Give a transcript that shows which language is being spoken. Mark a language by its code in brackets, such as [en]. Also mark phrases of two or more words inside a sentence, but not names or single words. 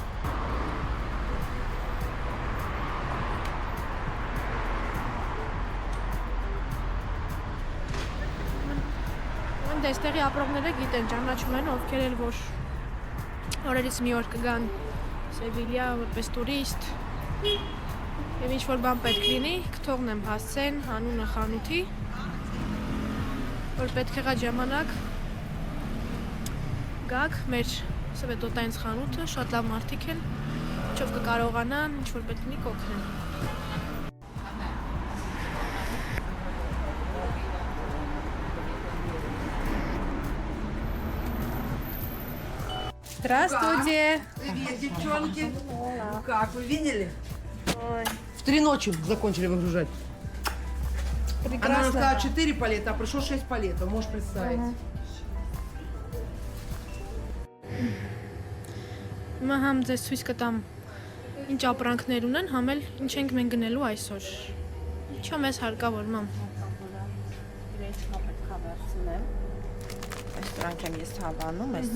[hy] Ընդ այստեղի ապրողները գիտեն, ճանաչում են, ովքեր էլ որ օրերից մի օր կգան Սևիլիա որպես տուրիստ և ինչ-որ բան պետք լինի, կթողնեմ հասցեն անունը խանութի, որ պետք եղած ժամանակ գաք մեր սվետոտայինց խանութը, շատ լավ մարդիկ են, ինչով կկարողանան, ինչ-որ պետք լինի կօգնեն։ Здравствуйте! [ru] Привет, девчонки! Ну как, вы видели? Ой, В 3 ночи закончили выгружать. Она нам прекрасно. сказала 4 палета, а пришло 6 палетов, можешь представить. [hy] Հիմա համ ձեզ ցույց կտամ ինչ ապրանքներ ունեն, համ էլ ինչ ենք մենք գնելու այսօր։ Ինչո մեզ հարկավոր մամ։ Իրենց պետք է վերցնեմ։ Այս դրանք եմ ես հավանում, այս